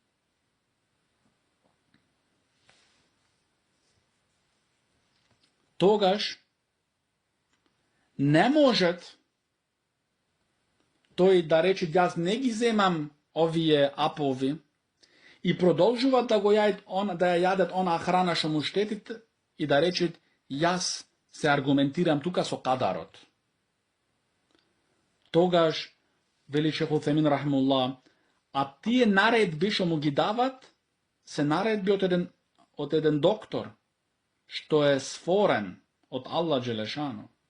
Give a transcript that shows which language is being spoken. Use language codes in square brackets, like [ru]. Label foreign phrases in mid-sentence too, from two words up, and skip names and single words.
[mk] Тогаш не можат тие да речат јас не ги земам овие апчиња и продолжуват да го јадат она храна што му штетит и да речет јас се аргументирам тука со кадарот. Тогаш вели шейх Уthaymin рахимуллах, а тие наредби што му ги дават се наредби од еден доктор што е створен од [ar] الله جل شأنه.